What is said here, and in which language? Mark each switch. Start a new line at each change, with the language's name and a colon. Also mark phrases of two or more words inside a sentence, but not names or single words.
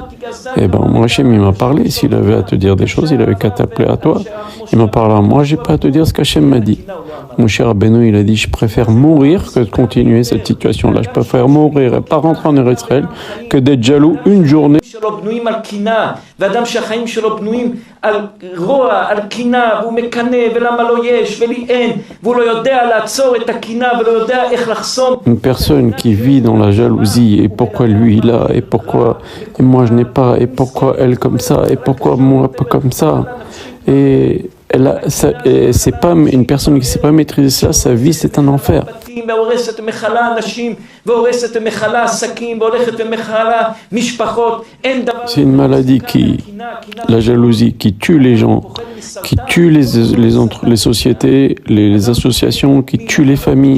French: Eh ben moi Hachem il m'a parlé, s'il avait à te dire des choses, il avait qu'à t'appeler à toi. Il m'a parlé à moi, j'ai pas à te dire ce qu'Hachem m'a dit. Moshe Rabbeinu il a dit, je préfère mourir que de continuer cette situation-là. Je préfère mourir et pas rentrer en Israël que d'être jaloux une journée.
Hebrew: על רוע, על קינה, והוא מקנא ולמה לא יש ולי אין, והוא לא יודע לעצור את הקינה ולא יודע איך לחסום.
French: Une personne qui vit dans la jalousie, et pourquoi lui il a, et pourquoi et moi je n'ai pas, et pourquoi elle comme ça, et pourquoi moi pas comme ça. Et c'est pas une personne qui ne sait pas maîtriser ça, sa vie c'est un enfer. C'est une maladie la jalousie, qui tue les gens, qui tue les sociétés, les associations, qui tue les familles.